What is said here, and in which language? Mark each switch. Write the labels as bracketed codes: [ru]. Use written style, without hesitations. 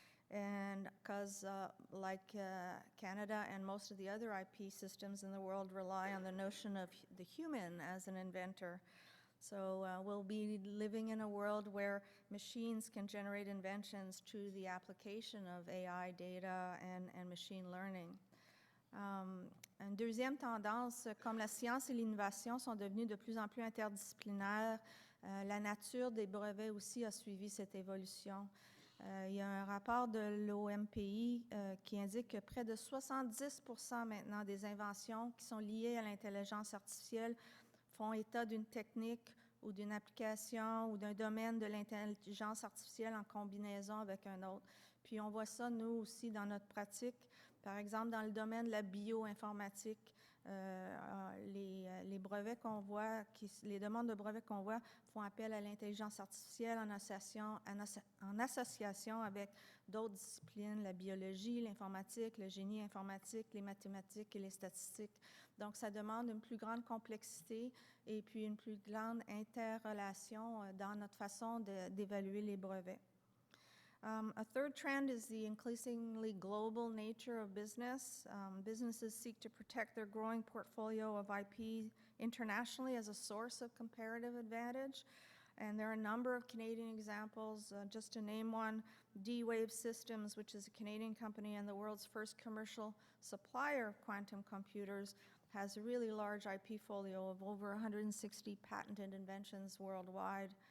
[en] And because like Canada and most of the other IP systems in the world rely on the notion of the human as an inventor. So we'll be living in a world where machines can generate inventions through the application of AI data and machine learning. [fr] Une deuxième tendance, comme la science et l'innovation sont devenues de plus en plus interdisciplinaires, la nature des brevets aussi a suivi cette évolution. Il y a un rapport de l'OMPI qui indique que près de 70% maintenant des inventions qui sont liées à l'intelligence artificielle font état d'une technique ou d'une application ou d'un domaine de l'intelligence artificielle en combinaison avec un autre. Puis on voit ça, nous aussi, dans notre pratique. Par exemple, dans le domaine de la bioinformatique, les brevets qu'on voit, les demandes de brevets qu'on voit font appel à l'intelligence artificielle en association avec d'autres disciplines, la biologie, l'informatique, le génie informatique, les mathématiques et les statistiques. Donc, ça demande une plus grande complexité et puis une plus grande interrelation dans notre façon d'évaluer les brevets. [en] A third trend is the increasingly global nature of business. Businesses seek to protect their growing portfolio of IP internationally as a source of comparative advantage. And there are a number of Canadian examples. Just to name one, D-Wave Systems, which is a Canadian company and the world's first commercial supplier of quantum computers, has a really large IP folio of over 160 patented inventions worldwide.